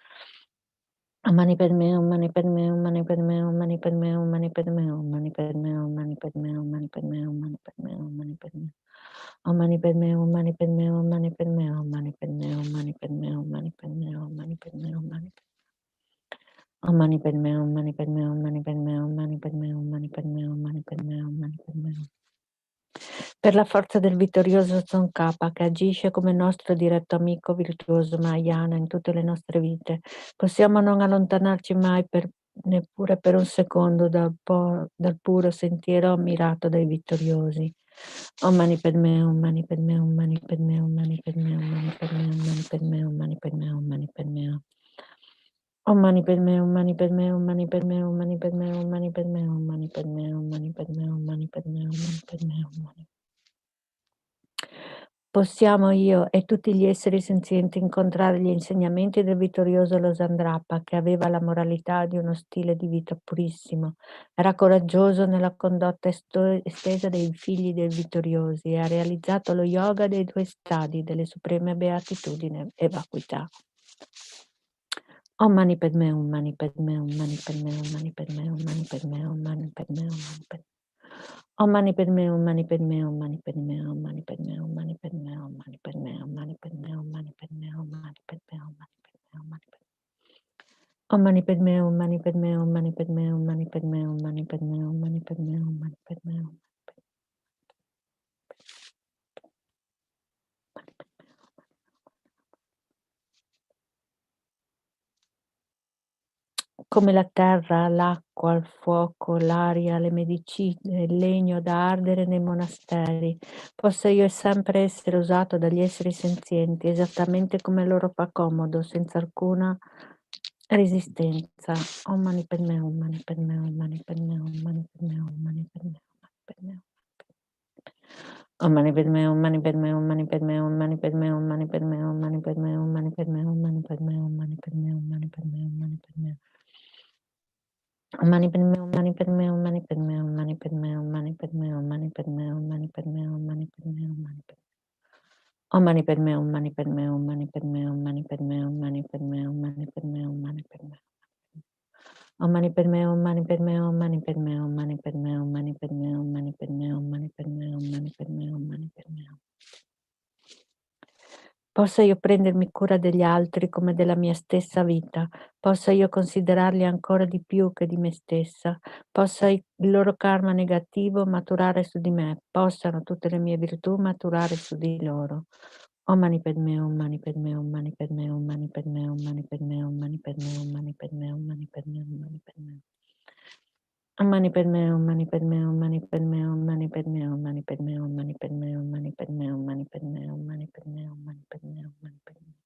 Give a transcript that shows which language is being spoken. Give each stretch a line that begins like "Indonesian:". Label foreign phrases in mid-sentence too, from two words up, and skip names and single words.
Sanskrit: Om Mani Padme Hum, Mani Padme Hum, Mani Padme Hum, Mani Padme Hum, Mani Padme Hum, Mani Padme Hum, Mani Padme Hum, Mani Padme Hum, Mani Padme Hum, Mani Padme Hum. Om Mani Padme Hum, Mani Padme Hum, Mani Padme Hum, Mani Padme Hum, Mani Padme Hum, Mani Padme Hum, Mani Padme Hum, Mani Om Mani Padme Hum, Mani Padme Hum, Mani Padme Hum, Mani Padme Hum, Mani Padme Hum, Mani Padme Hum, Mani Padme Hum.
Italian: Per la forza del vittorioso Tsongkhapa che agisce come nostro diretto amico virtuoso Mahayana in tutte le nostre vite, possiamo non allontanarci mai neppure per un secondo dal puro sentiero ammirato dai vittoriosi.
Sanskrit: Om Mani Padme Hum, Mani Padme Hum, Mani Padme Hum, Mani Padme Hum, Mani Padme Hum, Mani Padme Hum, Mani Padme Hum, Mani Padme Hum. Om Mani Padme Hum, Mani Padme Hum, Mani Padme Hum, Mani Padme Hum, Mani Padme Hum, Mani Padme Hum, Mani Padme Hum, Mani Padme Hum, Mani Padme Hum.
Italian: Possiamo io e tutti gli esseri senzienti incontrare gli insegnamenti del vittorioso Losandrapa, che aveva la moralità di uno stile di vita purissimo, era coraggioso nella condotta estesa dei figli dei vittoriosi e ha realizzato lo yoga dei 2 stadi delle supreme beatitudine e vacuità.
Sanskrit: Om Mani Padme Hum, Mani Padme Hum, Mani Padme Hum, Mani Padme Hum, Mani Padme Hum, Mani Padme Hum, Mani Padme Hum. Om Mani Padme Hum, Mani Padme Hum, Mani Padme Hum, Mani Padme Hum, Mani Padme Hum, Mani Padme Hum, Mani Padme Hum, Mani Padme Hum, Mani Padme Hum, Mani Padme Hum, Mani Padme Om Mani Padme Hum, Mani Padme Hum, Mani Padme Hum, Mani Padme Hum, Mani Padme Hum, Mani Padme Hum, Mani Padme Hum.
Italian: Come la terra, l'acqua, il fuoco, l'aria, le medicine, il legno da ardere nei monasteri, possa io sempre essere usato dagli esseri senzienti esattamente come loro fa comodo, senza alcuna resistenza.
Sanskrit: Om Mani Padme Hum, Mani Padme Hum, Mani Padme Hum, Mani Padme Hum, Mani Padme Hum, Mani Padme Hum. Om Mani Padme Hum, Mani Padme Hum, Mani Padme Hum, Mani Padme Hum, Mani Padme Hum, Mani Padme Hum, Mani Padme Hum, Mani Padme Hum, Mani Padme Hum, Mani Padme Hum, Mani Padme Hum. Mani Padme Hum, Mani Padme Hum, Mani Padme Hum, Mani Padme Hum, Mani Padme Hum, Mani Padme Hum, Mani Padme Hum, Mani Padme Hum, Mani Padme Om Mani Padme Hum, Mani Padme Hum, Mani Padme Hum, Mani Padme Hum, Mani Padme Hum, Mani Padme Hum, Mani Padme Hum. Om Mani Padme Hum, Mani Padme Hum, Mani Padme Hum, Mani Padme Hum, Mani Padme Hum, Mani Padme Hum, Mani Padme Hum, Mani Padme Hum, Mani Padme Hum.
Italian: Possa io prendermi cura degli altri come della mia stessa vita, possa io considerarli ancora di più che di me stessa, possa il loro karma negativo maturare su di me, possano tutte le mie virtù maturare su di loro.
Sanskrit: Om Mani Padme Hum, Mani Padme Hum, Mani Padme Hum, Mani Padme Hum, Mani Padme Hum, Mani Padme Hum, Mani Padme Hum, Mani Padme Hum, Mani Padme Hum. Om Mani Padme Hum, Mani Padme Hum, Mani Padme Hum, Mani Padme Hum, Mani Padme Hum, Mani Padme Hum, Mani Padme Hum, Mani Padme Hum, Mani Padme Hum, Mani Padme Hum, Mani Padme Hum.